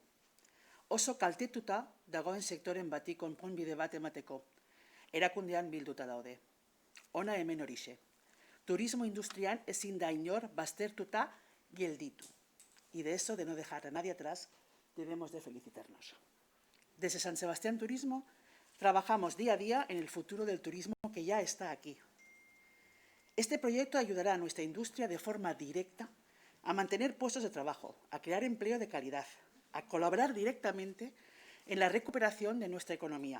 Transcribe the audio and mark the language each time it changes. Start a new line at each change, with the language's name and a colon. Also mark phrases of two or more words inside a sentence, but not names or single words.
Basque: Oso kaltetuta dagoen sektoren bati konponbide bat emateko, erakundean bilduta daude. Hona hemen horixe. Turismo industrian ezin da inor baztertuta gelditu.
Spanish: Y de eso, de no dejar a nadie atrás, debemos de felicitarnos. Desde San Sebastián Turismo trabajamos día a día en el futuro del turismo que ya está aquí. Este proyecto ayudará a nuestra industria de forma directa a mantener puestos de trabajo, a crear empleo de calidad, a colaborar directamente en la recuperación de nuestra economía.